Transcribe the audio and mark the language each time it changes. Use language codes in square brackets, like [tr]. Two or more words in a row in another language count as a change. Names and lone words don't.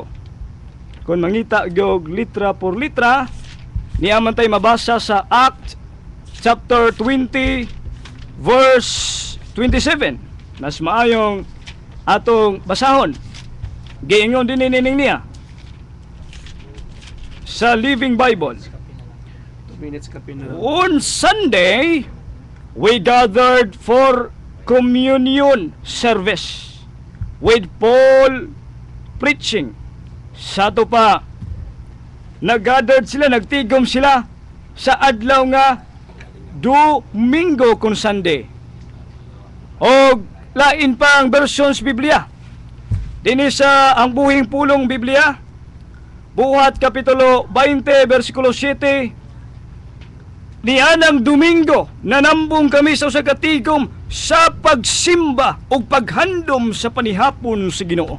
[ceb] Kung mangita gyud litra por litra, niyaman tay mabasa sa Act [en] chapter 20 verse 27. [ceb] Mas maayong atong basahon. Giingon din nining niya sa Living Bible. 2 minutes ka pina. [en] On Sunday, we gathered for communion service with Paul preaching. [ceb] Sa to pa, nag-gathered sila, nagtigom sila sa adlaw nga Domingo kung Sunday. O lain pa ang versions Biblia. Dini sa ang buhing pulong Biblia, Buhat kapitulo 20 bersikulo 7, nianang Domingo nanambong kami sa usa ka tigom sa pagsimba ug paghandom sa panihapon sa Ginoo.